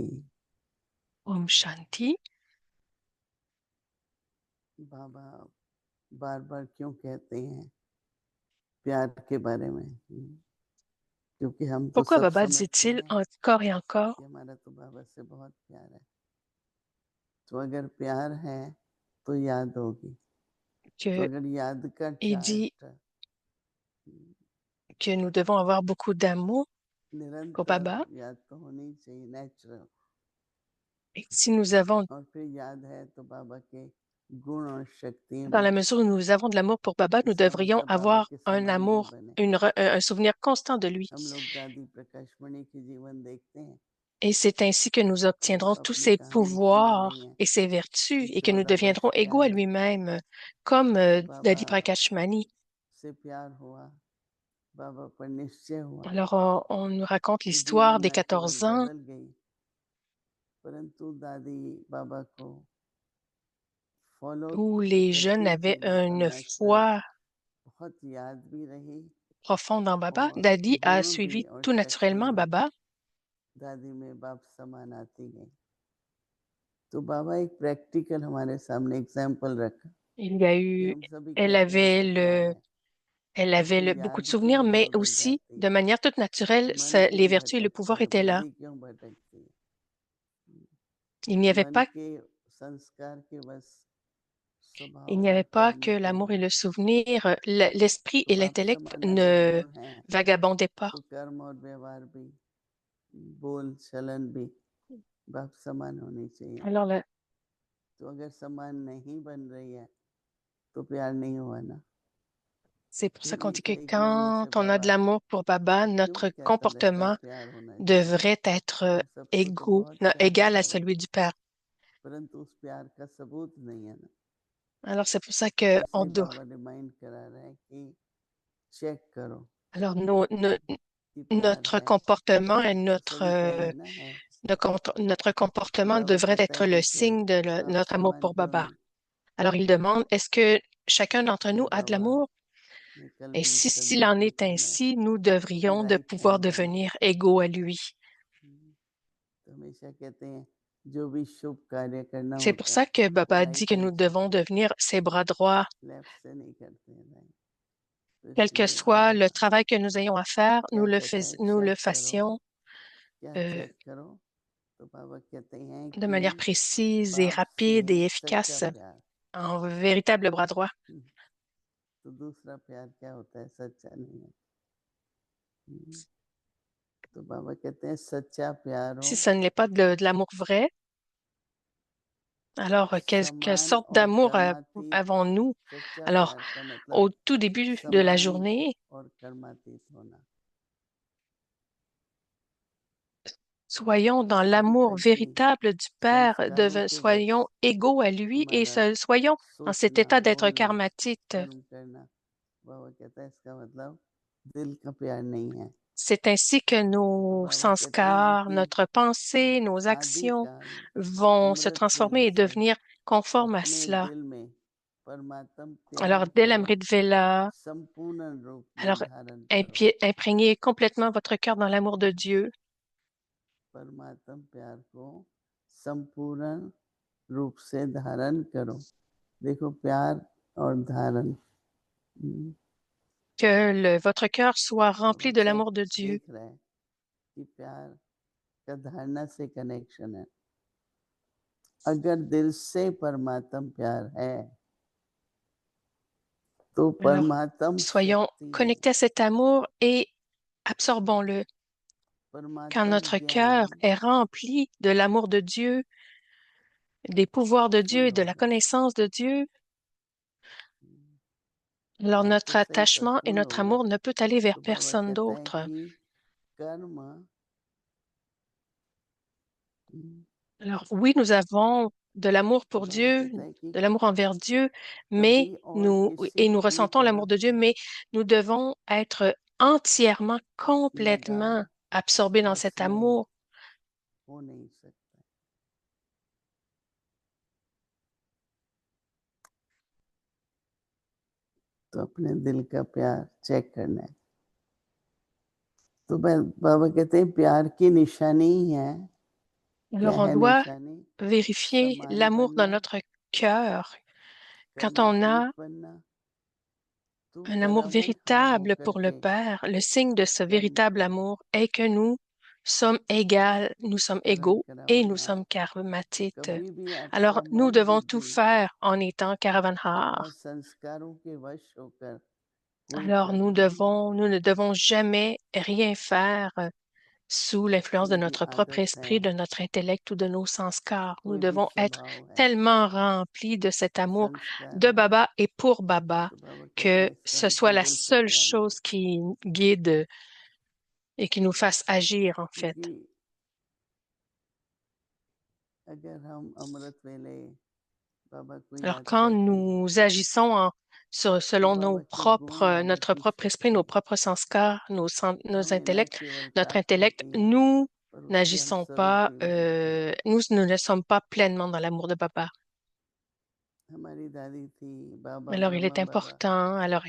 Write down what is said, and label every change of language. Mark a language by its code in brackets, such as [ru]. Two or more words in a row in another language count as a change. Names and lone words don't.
[hi] ओम शांति. बाबा बार बार क्यों कहते हैं प्यार के बारे में? क्योंकि हम तो [fr] Pourquoi [hi] सब Baba समझते [fr] dit-il [hi] हैं [fr] encore et encore [hi] कि हमारा तो बाबा से बहुत प्यार है। तो अगर प्यार है तो याद होगी। तो [fr] qu'il [hi] अगर याद का [fr] dit [hi] चार्ट [fr] que nous devons avoir beaucoup d'amour pour [hi] निरंतर [fr] Baba? [hi] याद तो होनी चाहिए, नेचुरल। [fr] Et si nous avons, [hi] और फिर याद है तो बाबा के गुण और शक्तियाँ [fr] dans [hi] भी। [fr] la mesure où nous avons de l'amour pour Baba, nous [hi] इसका [fr] devrions [hi] मतलब बाबा [fr] avoir [hi] के [fr] un [hi] समान भी [fr] amour, [hi] बने। [fr] un souvenir constant de lui. [hi] हम लोग दादी प्रकाश मणि की जीवन देखते हैं [fr] Et c'est ainsi que nous [hi] तो [fr] obtiendrons [hi] वो [fr] tous [hi] अपनी [fr] ses [hi] कहानी सुना रही [fr] pouvoirs [hi] हैं [fr] et ses vertus [hi] कि [fr] et que nous [hi] 14 वर्ष [fr] deviendrons égaux à [hi] प्यार [fr] lui-même, comme [hi] बाबा [fr] Dadi Prakashmani. [hi] से प्यार हुआ, बाबा पर निश्चय हुआ [fr] Alors, on nous raconte [hi] तो [fr] l'histoire [hi] जीवन [fr] des [hi] न केवल [fr] 14 ans [hi] बदल गई परंतु दादी बाबा को फॉलो [fr] où les jeunes [hi] करती [fr] avaient [hi] थी, मतलब [fr] une [hi] नेचुरल [fr] foi [hi] बहुत याद भी रही [fr] profonde en Baba. [hi] और [fr] Dadi a [hi] गुण भी [fr] suivi [hi] और [fr] tout [hi] शक्तियाँ [fr] naturellement [hi] भी [fr] Baba. [hi] दादी में बाप समान आती गई। तो बाबा एक प्रैक्टिकल हमारे सामने एग्जाम्पल रखा [fr] Il y a [hi] कि [fr] eu, [hi] हम सभी [fr] elle [hi] कहते हैं [fr] avait [hi] कि प्यार [fr] le, [hi] है [fr] elle [hi] और [fr] avait [hi] फिर [fr] beaucoup de [hi] याद क्यों [fr] souvenirs, [hi] इधर [fr] mais [hi] उधर [fr] aussi, [hi] जाती [fr] de [hi] है, [fr] manière toute naturelle, [hi] मन [fr] les [hi] क्यों [fr] vertus et le [hi] भटकता [fr] pouvoir [hi] है, [fr] étaient là. [hi] बुद्धि क्यों भटकती है, [fr] Il n'y avait [hi] मन [fr] pas, [hi] के संस्कार के बस [fr] il [hi] स्वभाव [fr] n'y [hi] और [fr] avait pas [hi] कर्म [fr] que [hi] क्यों [fr] l'amour et [hi] है। [fr] le souvenir, l'esprit [hi] तो [fr] et [hi] बाप [fr] l'intellect [hi] समान अगर [fr] ne [hi] गुण है [fr] vagabondaient pas. [hi] तो कर्म और व्यवहार भी, बोल चलन भी बाप समान होनी चाहिए। [fr] Alors là, [hi] तो अगर समान नहीं बन रही है तो प्यार नहीं हुआ ना। [fr] c'est pour ça [hi] फिर [fr] qu'on dit que [hi] एक महीने [fr] quand [hi] से [fr] on a de [hi] बाबा [fr] l'amour pour Baba, [hi] क्यों [fr] notre [hi] कहता रहता है [fr] comportement [hi] प्यार होना चाहिए। [fr] devrait être [hi] हम सबको तो बहुत प्यार है [fr] égal à [hi] बाबा [fr] celui [hi] से, [fr] du Père. [hi] परंतु उस प्यार का सबूत नहीं है ना। [fr] Alors c'est pour ça que on [hi] इसलिए [fr] doit. [hi] बाबा रिमाइंड करा रहे हैं कि चेक करो [fr] Alors [hi] कि प्यार [fr] notre [hi] है। [fr] comportement et [hi] तो सभी कहेंगे ना है, [fr] notre [hi] तो [fr] comportement [hi] बाबा [fr] devrait [hi] कहता [fr] être [hi] है [fr] le [hi] कि फिर [fr] signe de [hi] बाप [fr] notre amour [hi] समान [fr] pour [hi] क्यों [fr] Baba. [hi] नहीं। [fr] Alors il demande, est-ce que chacun d'entre nous a de [hi] बाबा [fr] l'amour? [hi] ने कल [fr] Et [hi] भी [fr] si [hi] इसका [fr] s'il en [hi] जिक्र [fr] est [hi] किया मैं [fr] ainsi, nous devrions de [hi] मेरा एक [fr] pouvoir [hi] प्यार बन [fr] devenir égaux à lui. [hi] तो हमेशा कहते हैं जो भी शुभ कार्य करना [fr] C'est pour [hi] होता [fr] ça [hi] है [fr] que [hi] वो [fr] Baba dit [hi] राइट [fr] que [hi] हैंड [fr] nous [hi] से [fr] devons [hi] करते [fr] devenir ses bras droits, [hi] हैं लेफ्ट से नहीं करते हैं राइट तो [fr] quel que [hi] इसलिए [fr] soit le [hi] बाबा [fr] travail que nous ayons à faire, [hi] क्या कहते हैं [fr] nous le [hi] चेक करो [fr] fassions [hi] क्या euh, चेक करो तो बाबा कहते हैं [fr] de manière [hi] कि [fr] précise et [hi] बाप से [fr] rapide et [hi] सच्चा [fr] efficace, [hi] प्यार [fr] en véritable bras droit. [hi] तो दूसरा प्यार क्या होता है सच्चा नहीं है तो बाबा कहते हैं सच्चा प्यार हो [fr] Si ce n'est pas de l'amour vrai, alors quelle [hi] समान [fr] sorte [hi] और [fr] d'amour [hi] कर्मातीत [fr] avons-nous? [hi] सच्चा [fr] Alors, [hi] प्यार का मतलब [fr] au tout début de la [hi] समान [fr] journée, [hi] और कर्मातीत होना [fr] soyons dans [hi] इसका [fr] l'amour [hi] मतलब कि [fr] véritable du Père, [hi] संस्कारों के वश [fr] soyons égaux à lui et [hi] हमारा [fr] soyons dans cet [hi] सोचना [fr] état d'être [hi] बोलना [fr] karmatite. [hi] कर्म करना बाबा कहता है इसका मतलब दिल का प्यार नहीं है [fr] C'est ainsi que [hi] तो [fr] nos [hi] बाबा कहते हैं [fr] sanskars, [hi] कि [fr] notre pensée, nos actions [hi] आदिकाल [fr] vont se [hi] अमृत [fr] transformer [hi] वेले [fr] et [hi] से [fr] devenir conformes à [hi] अपने [fr] cela. [hi] दिल में परमात्म [fr] Alors, [hi] प्यार [fr] dès [hi] को [fr] l'Amrit Vela, [hi] संपूर्ण रूप में [fr] alors [hi] धारण करो [fr] imprégnez complètement votre cœur dans l'amour de Dieu. [hi] परमात्म प्यार को संपूर्ण रूप से धारण करो देखो प्यार और धारण [fr] Que votre cœur soit rempli de [hi] चेक [fr] l'amour de Dieu. [hi] देख रहा है कि प्यार का धारणा से कनेक्शन है अगर दिल से परमात्म प्यार है तो [fr] Alors, [hi] परमात्म [fr] soyons [hi] शक्ति है [fr] connectés à cet amour et absorbons-le. Quand [hi] परमात्म [fr] notre [hi] ज्ञान [fr] cœur est rempli de l'amour de Dieu, des pouvoirs de Dieu [hi] फुल [fr] et de la [hi] होगा [fr] connaissance de Dieu, alors [hi] बात [fr] notre [hi] तो सही पर [fr] attachement et [hi] फुल [fr] notre [hi] होगा [fr] amour ne peut aller vers [hi] तो बाबा [fr] personne [hi] कहता है [fr] d'autre. [hi] कि कर्म [fr] Alors oui, nous avons de l'amour [hi] तो [fr] pour [hi] बाबा [fr] Dieu, [hi] कहता है कि [fr] de l'amour envers Dieu, mais [hi] कभी और किसी [fr] nous [hi] भी [fr] ressentons l'amour [hi] तरफ [fr] de Dieu, mais nous devons être entièrement, complètement [hi] लगाव [fr] absorbés dans [hi] और [fr] cet [hi] स्नेह [fr] amour. [hi] हो नहीं सकता तो अपने दिल का प्यार चेक करना है तो बाबा कहते हैं प्यार की निशानी है क्या [fr] Alors on [hi] है [fr] doit [hi] निशानी [fr] vérifier [hi] समान [fr] l'amour dans [hi] बनना [fr] notre cœur. Quand on [hi] कर्मातीत [fr] a [hi] बनना तू [fr] un amour [hi] कर्मठ हाँ [fr] véritable [hi] होकर [fr] pour le [hi] के [fr] Père, le signe de ce [hi] कर्म [fr] véritable [hi] कर [fr] amour est que nous sommes [hi] कर्म [fr] égaux et nous [hi] करावनहार [fr] sommes karmatites. [hi] कभी भी [fr] Alors, [hi] आपका [fr] nous [hi] मन [fr] devons tout [hi] बुद्धि [fr] faire en étant [hi] और [fr] Karavanhar. [hi] संस्कारों के वश होकर कोई [fr] Alors, [hi] कर्म नहीं है [fr] nous ne devons jamais rien faire sous l'influence de [hi] कोई भी [fr] notre propre [hi] आदत है [fr] esprit, de notre intellect ou de nos sanskars. Nous [hi] कोई भी [fr] devons être [hi] स्वभाव है [fr] tellement remplis de cet amour [hi] संस्कार [fr] de [hi] है [fr] Baba et pour Baba [hi] तो बाबा कहते [fr] que [hi] हैं इसका [fr] ce soit [hi] मतलब [fr] la [hi] दिल से [fr] seule [hi] प्यार नहीं [fr] chose qui guide et qui nous fasse agir, en fait. [hi] क्योंकि अगर हम अमृत वेले बाबा को [fr] Alors, [hi] याद [fr] quand [hi] करते हैं [fr] nous agissons [hi] तो [fr] selon [hi] बाबा के गुण बाबा [fr] notre [hi] की [fr] propre esprit, nos [hi] शक्ति [fr] propres sanskars, nos [hi] हमें न [fr] intellects, [hi] केवल [fr] notre [hi] प्राप्त [fr] intellect, [hi] होती हैं [fr] nous [hi] पर उसके हम [fr] n'agissons [hi] स्वरूप [fr] pas, [hi] भी हो जाते हैं [fr] nous ne sommes pas pleinement dans l'amour de Baba. [hi] हमारी दादी थी बाबा [fr] Alors, il [hi] ब्रह्मा [fr] est [hi] बाबा [fr] important à l'heure